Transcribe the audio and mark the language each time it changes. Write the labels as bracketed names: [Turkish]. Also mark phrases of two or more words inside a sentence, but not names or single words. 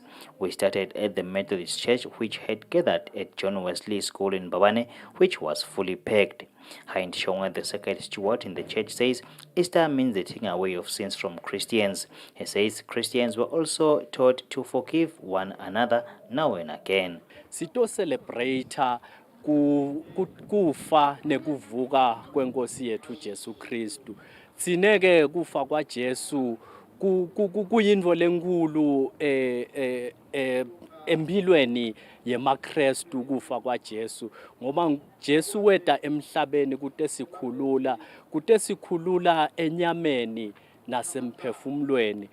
[English] We started at the Methodist Church, which had gathered at John Wesley School in Babane, which was fully packed. Hind Shonga, the second steward in the church, says Easter means the taking away of sins from Christians. He says Christians were also taught to forgive one another now and again. [Swati] Sito celebrate kufa nekuvuka kwenkosi yethu Jesu Kristu. Sineke kufa kwa Jesu kuyinto lenkulu empilweni yemaKristu kufa kwa Jesu ngoba Jesu weda emhlabeni kute sikhulula enyameni nasemphefumulweni.